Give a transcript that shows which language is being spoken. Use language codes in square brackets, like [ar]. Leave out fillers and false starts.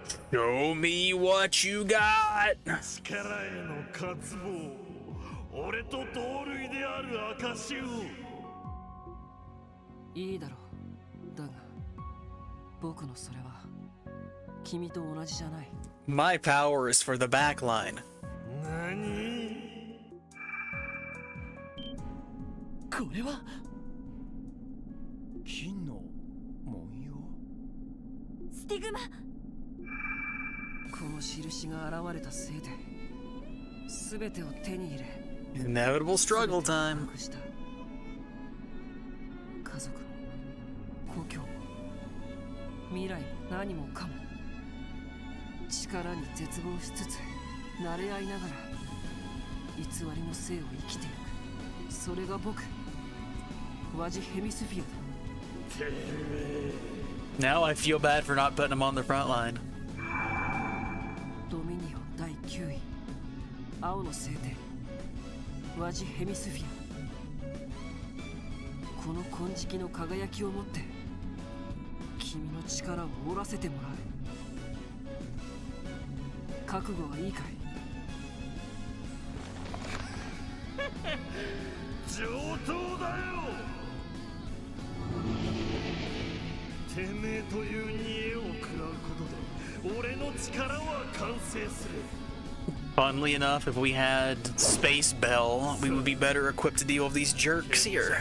[en] Show me what you got. [ja] 力への渇望、俺と同類である証を。いいだろう。だが僕のそれは君と同じじゃない。 [en] My power is for the backline. [ja] 何？これは金の文様。スティグマ。この印が現れたせいで全てを手に入れ [en] Inevitable struggle time. [ja] 隠した家族も故郷も未来も何もかも力に絶望しつつ慣れ合いながら偽りの生を生きていく。それが僕ワジヘミスフィアだ。 [en] Now I feel bad for not putting him on the front line. [ja] ドミニオン第9位青の聖典ワジヘミスフィア。この金色の輝きを持って君の力を折らせてもらう。覚悟はいいかい？上等だよ。てめえという煮えを食らうことで俺の力は完成する。 [en] Funnily enough, if we had Space Bell, we would be better equipped to deal with these jerks here.